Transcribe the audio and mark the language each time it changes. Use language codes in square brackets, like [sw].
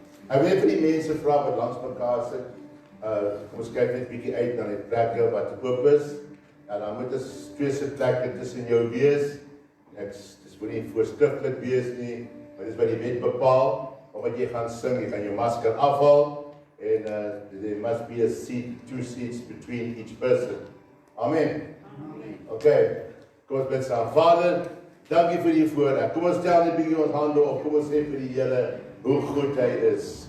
[af] Ek wil vir die mense vra wat langs mekaar sit. Kom ons kyk net 'n bietjie uit na die plekke wat oop is. En dan moet ons 2 sitplekke tussen jou wees. Dis moet nie voorskrifklik wees nie, maar dis by die wet bepaal. Omdat jy gaan sing, jy gaan jou masker afhaal. [en] En there must be a seat, 2 seats between each person. [af] Amen. Okay, kom ons bid saam. Vader, dankie vir die voorreg. Kom ons stel net 'n bietjie ons hande op. Kom ons sê vir die Here hoe goed hy is.